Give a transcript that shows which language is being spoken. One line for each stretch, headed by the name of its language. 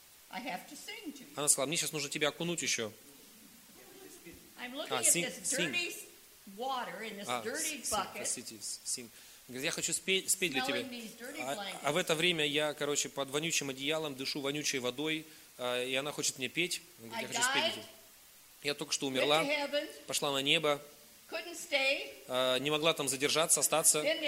Russian: Она сказала, мне сейчас нужно тебя окунуть еще.
English: I'm looking at this dirty water in this dirty bucket.
Russian: Говорит, я хочу спеть для тебя. А в это время я, короче, под вонючим одеялом дышу вонючей водой, и она хочет мне петь. Говорит, я хочу спеть для тебя. Я только что умерла, пошла на небо, не могла там задержаться, остаться.